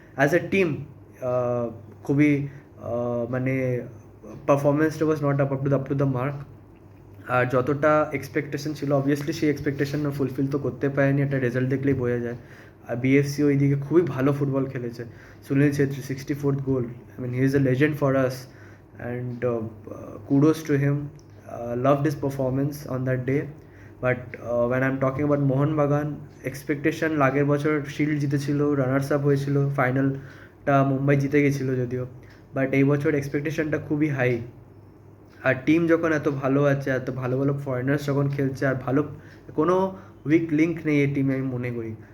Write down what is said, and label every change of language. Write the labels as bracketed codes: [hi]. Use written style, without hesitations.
[en] as a team [bn] খুবই মানে [en] পারফরমেন্সটা was not up to the mark. [bn] আর যতটা এক্সপেকটেশন ছিল অবভিয়াসলি সেই এক্সপেকটেশন ফুলফিল তো করতে পারেনি, একটা রেজাল্ট দেখলেই বোঝা যায়। আর বিএফসি ওইদিকে খুবই ভালো ফুটবল খেলেছে। Sunil Chhetri 64th goal, [en] I mean he is a legend for us, and kudos to him. Loved his performance on that day. [bn] But [en] when I'm talking about [bn] Mohun Bagan, expectation আগের বছর শিল্ড জিতেছিল, রানার্স আপ হয়েছিল, ফাইনালটা মুম্বাই জিতে গেছিলো যদিও, বাট এই বছর এক্সপেকটেশনটা খুবই হাই। আর টিম যখন এত ভালো আছে, এত ভালো ভালো ফরেনার্স যখন খেলছে, আর ভালো কোনো উইক লিঙ্ক নেই এই টিমে আমি মনে করি।